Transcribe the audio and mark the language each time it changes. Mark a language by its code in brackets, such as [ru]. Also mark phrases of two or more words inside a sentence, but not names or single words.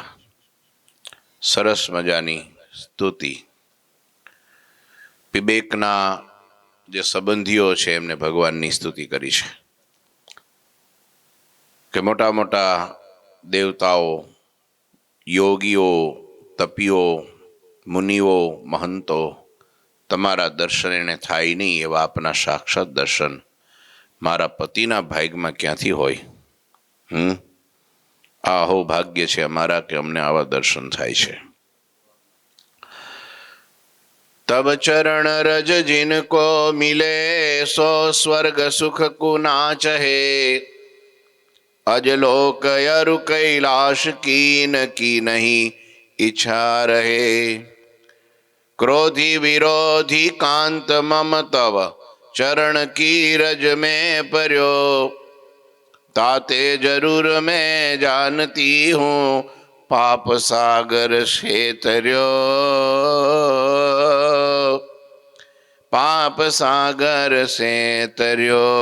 [gu] સરસ મજાની સ્તુતિ વિવેકના જે સંબંધીઓ છે એમને ભગવાનની સ્તુતિ કરી છે કે મોટા મોટા દેવતાઓ, યોગીઓ, તપીઓ, મુનિઓ, મહંતો તમારા દર્શન એને થાય નહીં એવા આપના સાક્ષાત દર્શન મારા પતિના ભાગ્યમાં ક્યાંથી હોય? આ અહો ભાગ્ય છે અમારા કે અમને આવા દર્શન થાય છે। [hi] तब चरण रज जिनको मिले सो स्वर्ग सुख कुना चहे अजलोक अरु कैलाश कीन की नहीं इच्छा रहे क्रोधी विरोधी कांत मम तव चरण की रज में पर्यो ताते जरूर मैं जानती हूँ पाप सागर से तर्यो पाप सागर से तर्यो।